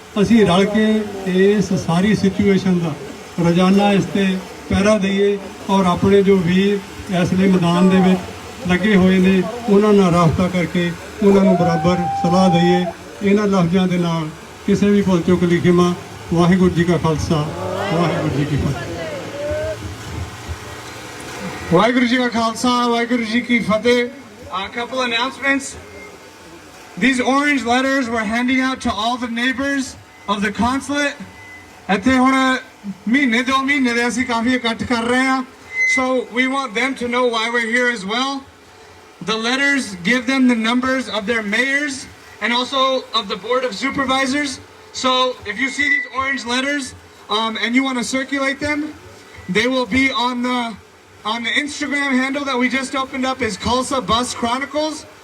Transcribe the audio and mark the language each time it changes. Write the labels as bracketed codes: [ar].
[pa] ਅਸੀਂ ਰਲ ਕੇ ਇਸ ਸਾਰੀ ਸਿਚੁਏਸ਼ਨ ਦਾ ਰੋਜ਼ਾਨਾ ਇਸ 'ਤੇ ਪਹਿਰਾ ਦਈਏ ਔਰ ਆਪਣੇ ਜੋ ਵੀਰ ਇਸ ਲਈ ਮੈਦਾਨ ਦੇ ਵਿੱਚ ਲੱਗੇ ਹੋਏ ਨੇ ਉਹਨਾਂ ਨਾਲ ਰਾਬਤਾ ਕਰਕੇ ਉਹਨਾਂ ਨੂੰ ਬਰਾਬਰ ਸਲਾਹ ਦਈਏ। ਇਹਨਾਂ ਲਫ਼ਜ਼ਾਂ ਦੇ ਨਾਲ ਕਿਸੇ ਵੀ ਭੁੱਲ ਚੁੱਕ ਦੀ ਖਿਮਾ। ਵਾਹਿਗੁਰੂ ਜੀ ਕਾ ਖਾਲਸਾ, ਵਾਹਿਗੁਰੂ ਜੀ ਕੀ ਫਤਿਹ। ਵਾਹਿਗੁਰੂ ਜੀ ਕਾ ਖਾਲਸਾ, ਵਾਹਿਗੁਰੂ ਜੀ ਕੀ ਫਤਿਹ। [en] A couple announcements. These orange letters we're handing out to all the neighbors of the consulate. [pa] ਇੱਥੇ ਹੁਣ ਮਹੀਨੇ 2 ਮਹੀਨੇ ਦੇ ਅਸੀਂ ਕਾਫੀ ਇਕੱਠ ਕਰ ਰਹੇ ਹਾਂ. [en] So we want them to know why we're here as well. The letters give them the numbers of their mayors and also of the board of supervisors. So if you see these orange letters and you want to circulate them, they will be on the Instagram handle that we just opened up, is Khalsa Bus Chronicles.